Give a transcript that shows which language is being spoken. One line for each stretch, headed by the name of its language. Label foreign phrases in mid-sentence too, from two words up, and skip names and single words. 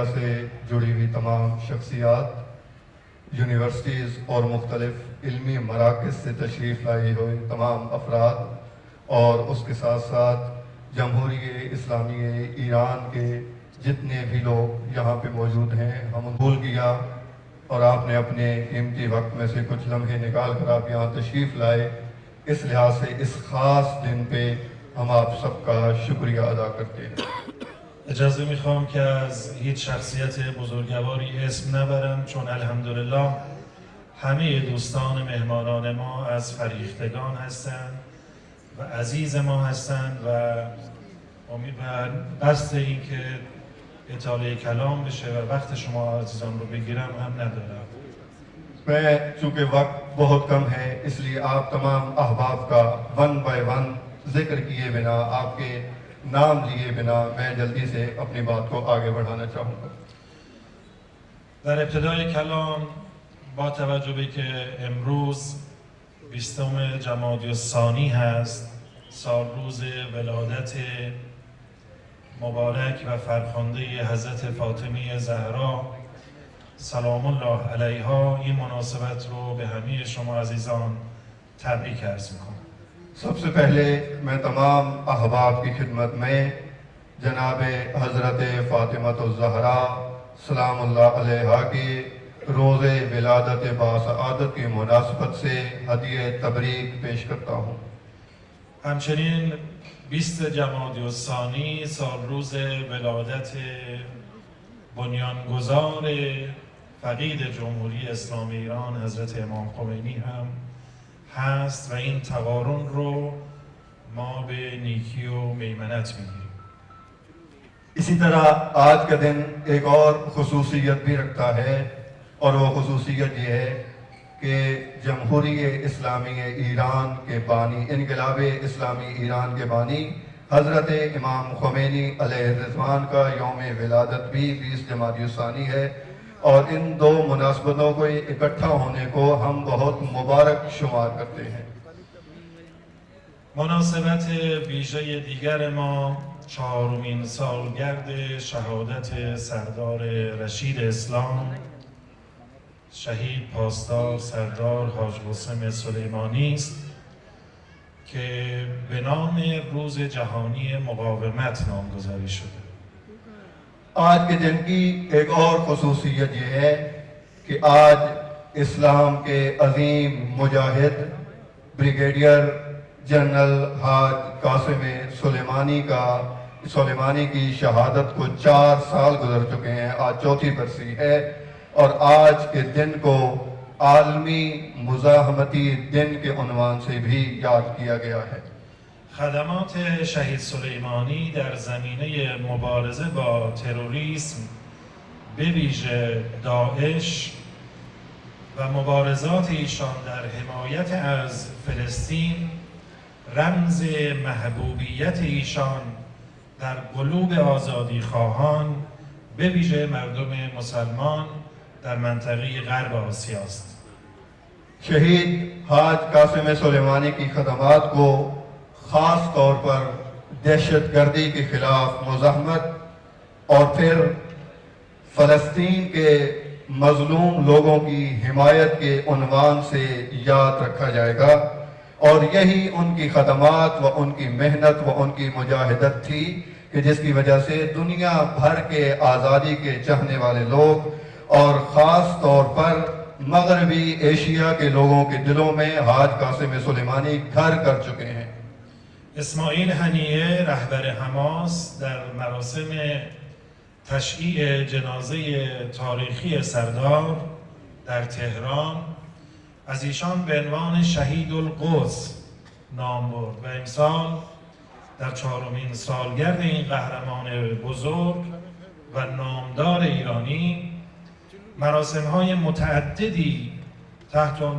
Urdu: سے جڑی ہوئی تمام شخصیات، یونیورسٹیز اور مختلف علمی مراکز سے تشریف لائی ہوئے تمام افراد، اور اس کے ساتھ ساتھ جمہوریت اسلامی ایران کے جتنے بھی لوگ یہاں پے موجود ہیں، ہم بھول کیا اور آپ نے اپنے قیمتی وقت میں سے کچھ لمحے نکال کر آپ یہاں تشریف لائے. اس لحاظ سے اس خاص دن پے ہم آپ سب کا شکریہ ادا کرتے ہیں.
Persian: اجازه میخوام که از هیچ شخصیت بزرگواری اسم نبرم، چون الحمدلله همه دوستان مهمانان ما از فریختگان هستند و عزیز ما هستند و امید و قصد این که اطاله کلام بشه و وقت شما عزیزان رو بگیرم هم ندارم.
Urdu: میں چونکہ وقت بہت کم ہے، اس لیے آپ تمام احباب کا
English: one by one
Urdu: ذکر کیے بنا، آپ کے نام لیے بنا میں جلدی سے اپنی بات کو آگے بڑھانا چاہوں گا۔
Persian: در ابتدای کلام با توجه به که امروز 20 جمادی الثانی هست، سال روز ولادت مبارک و فرخنده حضرت فاطمه زهرا سلام الله علیها، این مناسبت رو به همه شما عزیزان تبریک عرض میکنم.
Urdu: سب سے پہلے میں تمام احباب کی خدمت میں جناب حضرت فاطمہ الزہرا سلام اللہ علیہا کی روز ولادت باسعادت کی مناسبت سے ہدیہ تبریک پیش کرتا ہوں۔
Persian: همچنین 20 جمادی الثانی سال روز ولادت بنیانگذار فقید جمهوری اسلامی ایران حضرت امام خمینی هم هست و این تقارن رو ما به نیکی و میمنت میگیریم.
Urdu: اسی طرح آج کا دن ایک اور خصوصیت بھی رکھتا ہے، اور وہ خصوصیت یہ ہے کہ جمہوری اسلامی ایران کے بانی، انقلاب اسلامی ایران کے بانی حضرت امام خمینی علیہ الرضوان کا یوم ولادت بھی 20 جمادی الثانی ہے، اور ان دو مناسبتوں کو اکٹھا ہونے کو ہم بہت مبارک شمار کرتے ہیں۔
Persian: مناسبت ویژه دیگر ما 4مین سالگرد شهادت سردار رشید اسلام شهید پاسدار سردار حاج قاسم سلیمانی است که به نام روز جهانی مقاومت نامگذاری شده.
Urdu: آج کے دن کی ایک اور خصوصیت یہ ہے کہ آج اسلام کے عظیم مجاہد بریگیڈیئر جنرل حاج قاسم سلیمانی کی شہادت کو 4 سال گزر چکے ہیں، آج 4تھی برسی ہے، اور آج کے دن کو عالمی مزاحمتی دن کے عنوان سے بھی یاد کیا گیا ہے۔
Persian: خدمات شهید سلیمانی در زمینه مبارزه با تروریسم به ویژه داعش و مبارزات ایشان در حمایت از فلسطین رمز محبوبیت ایشان در قلوب آزادی خواهان به ویژه مردم مسلمان در منطقه غرب آسیا است.
Urdu: شہید حاج قاسم سلیمانی کی خدمات کو خاص طور پر دہشت گردی کے خلاف مزاحمت اور پھر فلسطین کے مظلوم لوگوں کی حمایت کے عنوان سے یاد رکھا جائے گا، اور یہی ان کی خدمات و ان کی محنت و ان کی مجاہدت تھی کہ جس کی وجہ سے دنیا بھر کے آزادی کے چاہنے والے لوگ اور خاص طور پر مغربی ایشیا کے لوگوں کے دلوں میں حاج قاسم سلیمانی گھر کر چکے ہیں۔
Persian: اسماعیل هنیه رهبر حماس در مراسم تشییع جنازه تاریخی سردار در تهران از ایشان به عنوان شهید القدس نام برد و امسال در 4مین سالگرد این قهرمان بزرگ و نامدار ایرانی مراسم‌های متعددی تحت عنوان